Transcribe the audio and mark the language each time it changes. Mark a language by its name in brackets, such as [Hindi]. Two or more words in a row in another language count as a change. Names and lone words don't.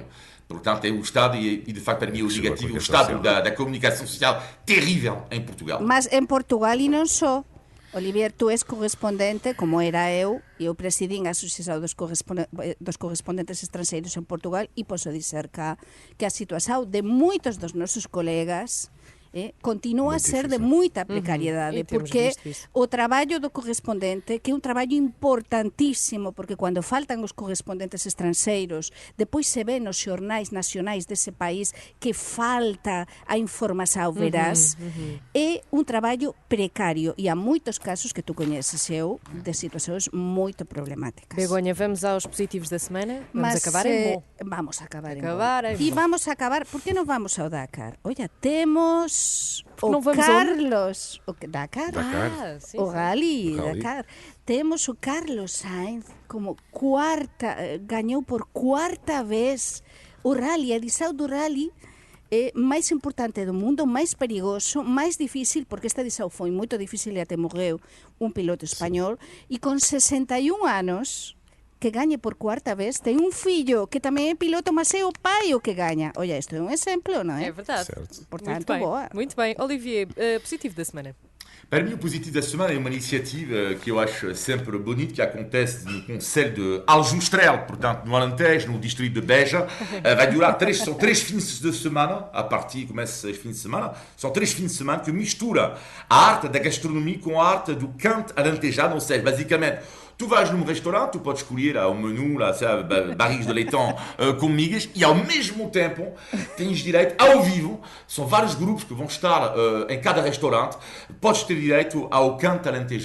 [Portuguese] Portanto, é o estado, e de facto para mim é o negativo, o estado da comunicação social terrível em Portugal. Mas em Portugal e não só. Olivier, tu és correspondente, como era eu [Galician] presidín a Associación dos Correspondentes Estrangeiros en Portugal [Portuguese] e posso dizer que [Galician] a situación de moitos dos nosos colegas continua a ser de moita precariedade, porque o traballo do correspondente, que é un traballo importantísimo, porque cando faltan os correspondentes estranxeiros, depois se ve nos xornais nacionais dese país que falta a información veraz, é un traballo precario e há moitos casos que tu coñeces eu de situacións moito problemáticas. [Portuguese] Begonha, vamos aos positivos da semana? Vamos acabar em bom. Vamos acabar em bom. E vamos acabar, por que non vamos ao Dakar? Olha, temos o Carlos, o Dakar, sim, o Rally, Rally. [Galician] Dakar. Temos o Carlos Sainz como ganhou por quarta vez o Rally, a edição do Rally máis importante do mundo, máis perigoso, máis difícil, porque esta edição foi moito difícil e até morreu un piloto español, e con 61 anos que gañe por quarta vez, ten un fillo que tamén é piloto, mas é o pai o que gaña. Olha, isto é un exemplo, non é? [Portuguese] É verdade. Certo. Portanto, muito bem. boa. Muito bem. Olivier, positivo da semana. Para mim, o positivo da semana é uma iniciativa que eu acho sempre bonita, que acontece no Conselho de Aljustrel, portanto, no Alentejo, no distrito de Beja. Vai durar são 3 fins de semana, a partir começa os fins de semana, são 3 fins de semana que mistura a arte da gastronomia com a arte do canto alentejano, ou seja, basicamente, tu vais num restaurante, tu podes escolher o menu, lá, sabe, barris de leitão com migas, e ao mesmo tempo tens direito ao vivo, são vários grupos que vão estar em cada restaurante, podes ter direito ao canto alentejado.